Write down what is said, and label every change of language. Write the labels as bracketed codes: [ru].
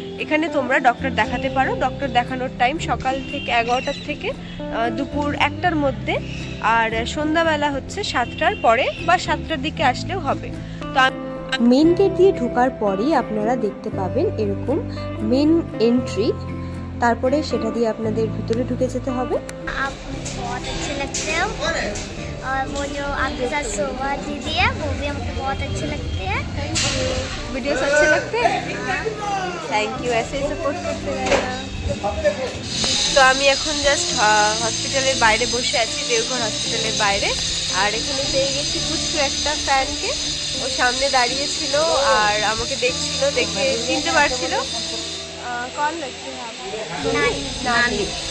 [bn] এখানে তোমরা ডক্টর দেখাতে পারো। ডক্টর দেখানোর টাইম সকাল থেকে 11টার থেকে দুপুর 1টার মধ্যে, আর সন্ধ্যাবেলা হচ্ছে 7টার পরে বা 7টার দিকে আসলেও হবে। তো মেন গেট দিয়ে ঢোকার পরেই আপনারা দেখতে পাবেন এরকম মেন এন্ট্রি, তারপরে সেটা দিয়ে আপনাদের ভিতরে ঢুকে যেতে হবে। [hi] आप बहुत अच्छे लगते हो और वो जो आपके साथ शोभा दीदी है वो भी हमको बहुत अच्छे लगते हैं। वीडियोस अच्छे लगते हैं? थैंक यू, ऐसे ही सपोर्ट करते रहना। [bn] তো আমি এখন জাস্ট হসপিটালের বাইরে বসে আছি, দেওঘর হসপিটালের বাইরে। আর এখানে পেয়ে গেছি কুচু একটা ফ্যানকে। ও সামনে দাঁড়িয়ে ছিল আর আমাকে দেখছিল, দেখে চিনতে পারছিল। কোন লাগছে? নানি।